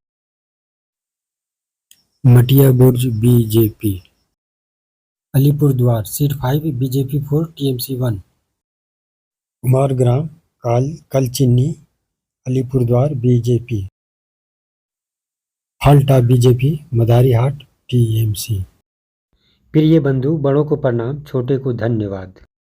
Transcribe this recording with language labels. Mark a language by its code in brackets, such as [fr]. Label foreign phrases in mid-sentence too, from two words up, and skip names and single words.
[hi] मटिया बुर्ज बीजेपी। अलीपुरद्वार सीट 5 बीजेपी 4 टीएमसी 1। कुमारग्राम कलचिन्नी अलीपुरद्वार बीजेपी। फाल्टा बीजेपी, मदारीहाट टीएमसी। प्रिय बंधु, बड़ों को प्रणाम, छोटे को धन्यवाद।